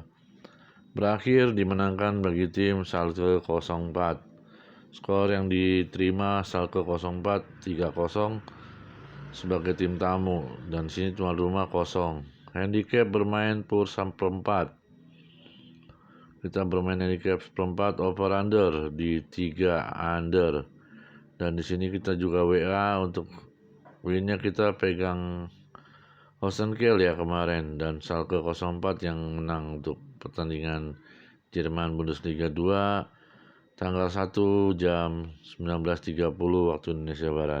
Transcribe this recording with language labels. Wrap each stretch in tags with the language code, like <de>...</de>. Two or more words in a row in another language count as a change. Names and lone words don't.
<id>Berakhir dimenangkan bagi tim Schalke 04. Skor yang diterima Schalke 04 3-0 sebagai tim tamu, dan sini tuan rumah kosong. Handicap bermain per 4. Kita bermain handicap seperempat</id> <en>over under</en> <id>di 3 under. Dan di sini kita juga WA untuk winnya, kita pegang Holstein Kiel ya kemarin, dan Schalke 04 yang menang untuk pertandingan Jerman Bundesliga 2 tanggal 1 jam 19.30 waktu Indonesia Barat.</id>